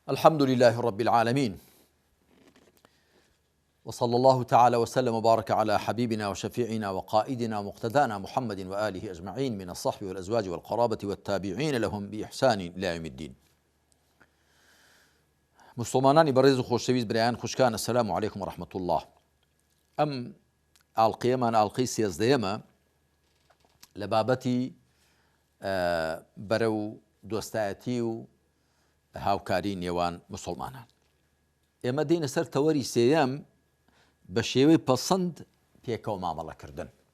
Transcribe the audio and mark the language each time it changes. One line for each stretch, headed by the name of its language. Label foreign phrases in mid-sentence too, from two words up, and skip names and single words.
Arabic: الحمد لله رب العالمين، وصلى الله تعالى وسلم وبارك على حبيبنا وشفيعنا وقائدنا ومقتدانا محمد وآله أجمعين من الصحب والأزواج والقرابة والتابعين لهم بإحسان إلى يوم الدين.
Central Kurdish: مسلمانانی بەڕێز و خۆشەویست برایان خوشکان،
Arabic: السلام عليكم ورحمة الله.
Central Kurdish: ئەم ئاڵقەیەمان ئاڵقەی سێزدەیەمە لە بابەتی بەرەو دۆستایەتی و هاوکاری نێوان مسلمانان. ئێمە دێنە سەر تەوەری سێیەم بە شێوەی پەسەند پێکەوە مامەڵەکردن.